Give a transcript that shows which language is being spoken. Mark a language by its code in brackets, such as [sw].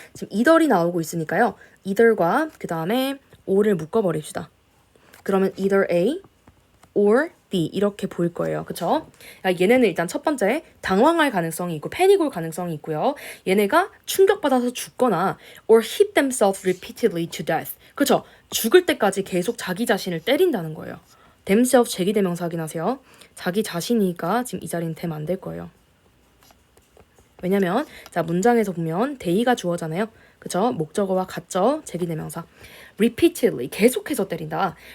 [ko] 지금 either이 나오고 있으니까요. either과 그 다음에 or를 묶어버립시다. 그러면 either A or B 이렇게 보일 거예요. 그쵸? 얘네는 일단 첫 번째 당황할 가능성이 있고 패닉 올 가능성이 있고요. 얘네가 충격받아서 죽거나 [en] or hit themselves repeatedly to death. [ko] 그쵸? 죽을 때까지 계속 자기 자신을 때린다는 거예요. themselves 제기대명사 확인하세요. 자기 자신이니까 지금 이 자리는 되면 안 될 거예요. 왜냐면 자 문장에서 보면 they가 주어잖아요. 그쵸? 목적어와 같죠? 제기대명사. repeatedly 계속해서 때린다.